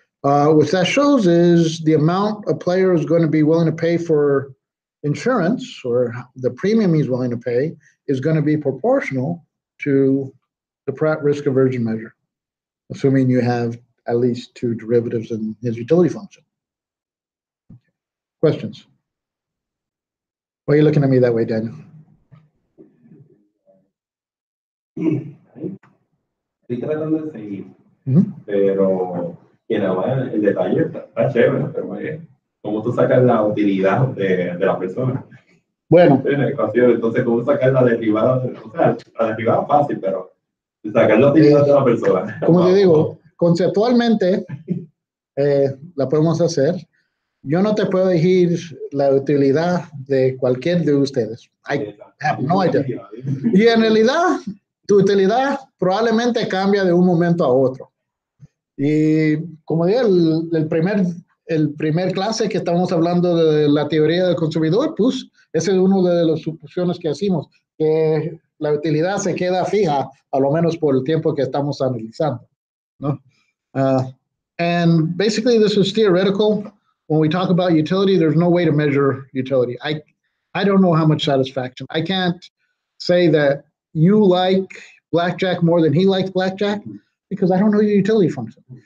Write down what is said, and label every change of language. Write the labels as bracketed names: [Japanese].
[English] What that shows is the amount a player is going to be willing to pay for insurance, or the premium he's willing to pay, is going to be proportional to the Pratt risk aversion measure, assuming you have at least 2 derivatives in his utility function. Questions? Why are you looking at me that way, Daniel? [Spanish] Estoy tratando de seguir, pero el detalle está chévere, pero ¿cómo tú sacas la utilidad de la persona? Bueno. En la ecuación, entonces, ¿cómo sacas la derivada? O sea, la derivada es fácil, pero sacar la utilidad de la persona. Como te digo, conceptualmente la podemos hacer. Yo no te puedo decir la utilidad de cualquier de ustedes. [English] I have no idea. [Spanish] Y en realidad, tu utilidad probablemente cambia de un momento a otro. Y como dije, el primer clase que estamos hablando de la teoría del consumidor, pues esa es una de las suposiciones que hacemos, que la utilidad se queda fija, a lo menos por el tiempo que estamos analizando, ¿no? [English] And basically this is theoretical. When we talk about utility, there's no way to measure utility. I don't know how much satisfaction. I can't say that you like blackjack more than he likes blackjack because I don't know your utility function.